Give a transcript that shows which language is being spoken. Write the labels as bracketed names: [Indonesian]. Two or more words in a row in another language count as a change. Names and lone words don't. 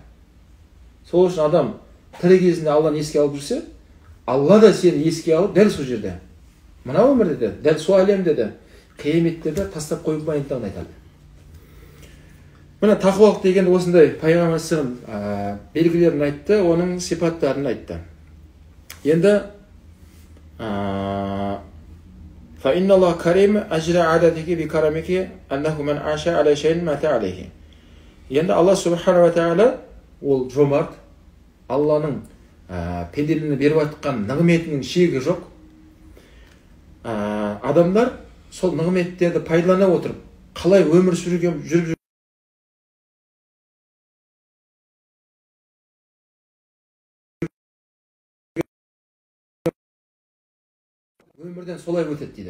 [Kazakh] Сол үшін адам тірі кезінде Алланы еске алып жүрсе, Алла да сені еске алып дәл сол жерде, мына өмірде де, дәл сол әлемде де, қияметте де тастап қойып майындығын айтады. Міне тақуалық деген осындай пайғамбар белгілерін айтты, оның сипаттарын айтты. [Arabic] Енді فإن الله كريم أجرى عادته بكرمه أنه من عاش على شيء مات عليه. [Kazakh] Енді Алла Субхана ва Тағала ол жомарт, Алланың пенделігіне беріп жатқан нығметінің шегі жоқ. Адамдар сол нығметтерді пайдалана отырып, қалай өмір жүріп өмірден солай өтеді дейді.